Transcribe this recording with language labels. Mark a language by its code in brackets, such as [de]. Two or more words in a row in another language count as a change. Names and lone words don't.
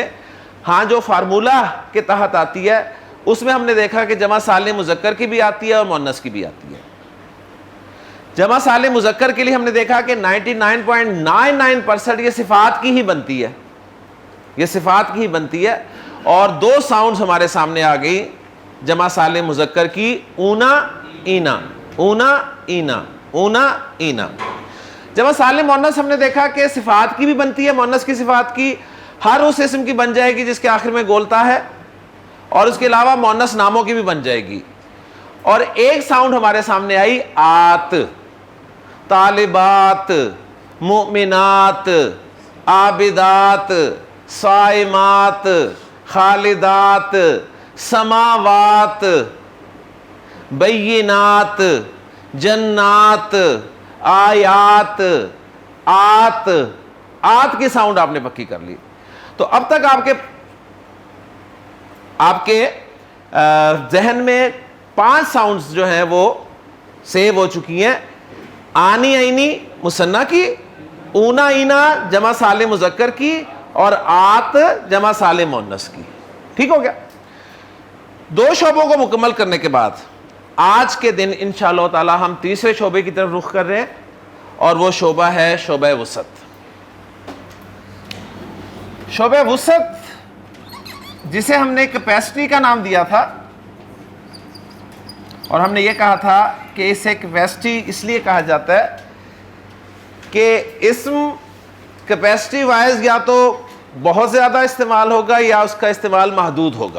[ur] ہاں جو فارمولا کے تحت آتی ہے اس میں ہم نے دیکھا کہ جمع سالم مذکر کی بھی آتی ہے اور مؤنث کی بھی آتی ہے. جمع سالم مذکر کے لیے ہم نے دیکھا کہ 99.99% یہ صفات کی ہی بنتی ہے، یہ صفات کی ہی بنتی ہے. اور دو ساؤنڈز ہمارے سامنے آ گئی جمع سالم مذکر کی، اونا اینا، اونا اینا، اونا اینا. جمع سالم مؤنث ہم نے دیکھا کہ صفات کی بھی بنتی ہے، مؤنث کی صفات کی ہر اس اسم کی بن جائے گی جس کے آخر میں گولتا ہے، اور اس کے علاوہ مؤنث ناموں کی بھی بن جائے گی. اور ایک ساؤنڈ ہمارے سامنے آئی آت، طالبات، مؤمنات، عابدات، صائمات، خالدات، سماوات، بینات، جنات، آیات، آت. آت کی ساؤنڈ آپ نے پکی کر لی. تو اب تک آپ کے ذہن میں 5 ساؤنڈز جو ہیں وہ سیو ہو چکی ہیں. آنی عینی مثنیٰ کی، اونا اینا جمع سالم مذکر کی، اور آت جمع سالم مؤنث کی. ٹھیک ہو گیا. 2 شعبوں کو مکمل کرنے کے بعد آج کے دن [ar] انشاءاللہ تعالی [ur] ہم تیسرے شعبے کی طرف رخ کر رہے ہیں، اور وہ شعبہ ہے شعبہ وسعت. شعبہ وسعت جسے ہم نے کیپیسٹی کا نام دیا تھا، اور ہم نے یہ کہا تھا کہ اسے کیپیسٹی اس لیے کہا جاتا ہے کہ اسم [en] capacity wise [ur] یا تو بہت زیادہ استعمال ہوگا یا اس کا استعمال محدود ہوگا.